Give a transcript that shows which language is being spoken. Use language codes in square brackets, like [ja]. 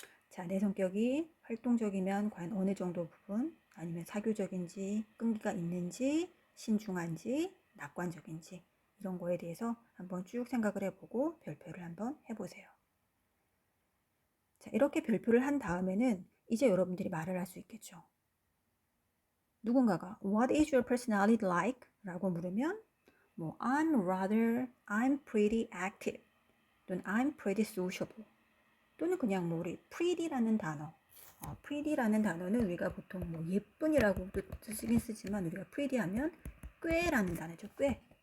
[ko] 자, 내 성격이 활동적이면 과연 어느 정도 부분, 아니면 사교적인지, 끈기가 있는지, 신중한지, 낙관적인지 이런 거에 대해서 한번 쭉 생각을 해보고 별표를 한번 해보세요. 자, 이렇게 별표를 한 다음에는 이제 여러분들이 말을 할 수 있겠죠. [en] 누군가가 What is your personality like? [ko] 라고 물으면 뭐 [en] I'm pretty active [ko] 또는 [en] I'm pretty sociable [ko] 또는 그냥 뭐 우리 pretty라는 단어 pretty라는 단어는 우리가 보통 뭐 예쁜이라고도 쓰긴 쓰지만 우리가 pretty 하면 꽤라는 단어죠. 꽤.